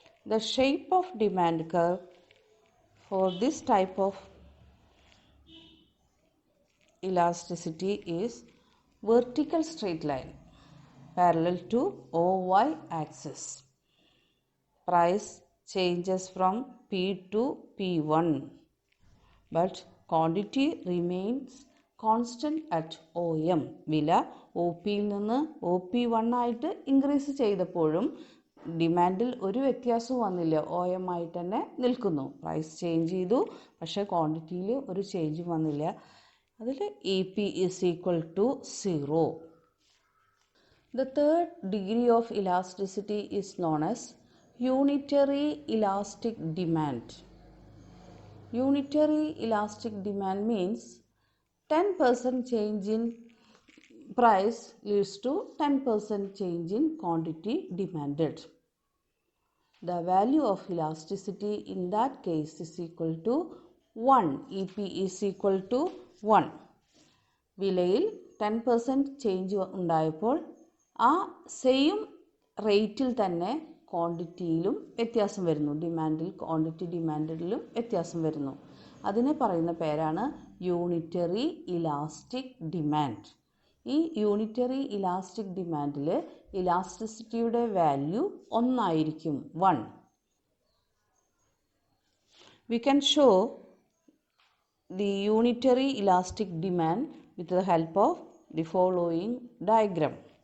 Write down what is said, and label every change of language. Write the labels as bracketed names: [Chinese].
[English] The shape of demand curve for this type of elasticity is vertical straight line parallel to OY axis. Price changes from P to P1 but quantity remains constant at OM. [Malayalam] വില OP യിൽ നിന്ന് OP1 ആയിട്ട് increase ചെയ്തപ്പോഴും ഡിമാൻഡിൽ ഒരു വ്യത്യാസവും വന്നില്ല. OM ആയിട്ട് തന്നെ നിൽക്കുന്നു. പ്രൈസ് ചേഞ്ച് ചെയ്തു, പക്ഷേ ക്വാണ്ടിറ്റിയിൽ ഒരു ചേഞ്ചും വന്നില്ല. [English] അതിൽ EP is equal to 0. The third degree of elasticity is known as unitary elastic demand. Unitary elastic demand means 10% change in price leads to 10% change in quantity demanded. The value of elasticity in that case is equal to 1. EP is equal to 1. [Malayalam] വിലയിൽ 10% change ഉണ്ടായപ്പോൾ ആ same റേറ്റിൽ തന്നെ ക്വാണ്ടിറ്റിയിലും വ്യത്യാസം വരുന്നു. Quantity ഡിമാൻഡിലും വ്യത്യാസം വരുന്നു. അതിനെ പറയുന്ന പേരാണ് യൂണിറ്ററി ഇലാസ്റ്റിക് ഡിമാൻഡ്. ഈ യൂണിറ്ററി ഇലാസ്റ്റിക് ഡിമാൻഡിൽ ഇലാസ്റ്റിസിറ്റിയുടെ വാല്യൂ 1 ആയിരിക്കും, 1. [English] We can show the unitary elastic demand with the help of the following diagram.